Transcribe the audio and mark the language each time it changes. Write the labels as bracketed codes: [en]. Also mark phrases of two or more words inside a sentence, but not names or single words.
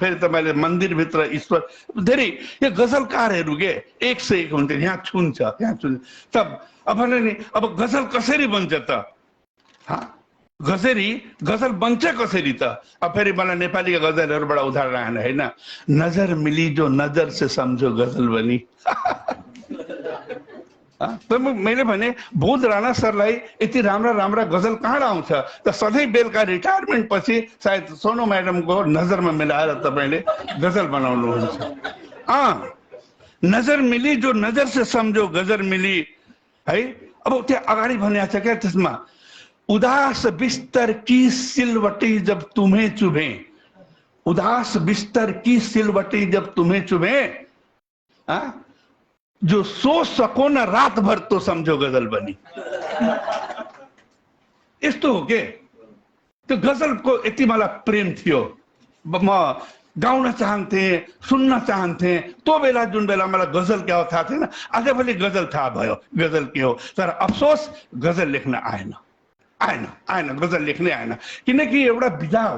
[ne] फेरि तपाईँले मन्दिरभित्र ईश्वर, धेरै यो गजलकारहरू के 1 से 1 हुन्थे, यहाँ छुन्छ यहाँ छुन्छ। तब अब नि अब गजल कसरी बन्छ त? गजल बन्छ कसरी त? अब फेरि मलाई नेपालीका गजलहरूबाट उदाहरण आएन होइन। [hi] नजर मिली जो नजर से समझो गजल बनी। [ne] मैले भने बोध राणा सरलाई यति राम्रा राम्रा गजल कहाँ आउँछ त? सधैँ बेलुका रिटायरमेन्ट पछि सायद सोनो म्याडमको नजरमा मिलाएर तपाईँले गजल बनाउनुहुन्छ। [hi] नजर मिली जो नजर से समझो गजल मिली है। [ne] अब त्यहाँ अगाडि भनिएको छ क्या त्यसमा, [hi] उदास बिस्तर की सिलवटी जब तुम्हें चुभे, उदास बिस्तर की सिलवटी जब तुम्हें चुभे, जो सो सको न रात भर तो समझो गजल बनी। [ne] यस्तो हो के? त्यो गजलको यति मलाई प्रेम थियो, म गाउन चाहन्थे, सुन्न चाहन्थे। त्यो बेला जुन बेला मलाई गजल क्या हो थाहा थिएन, आजभोलि गजल थाहा भयो गजल के हो। तर अफसोस गजल लेख्न आएन, गजल लेख्नै आएन, किनकि एउटा विधा हो।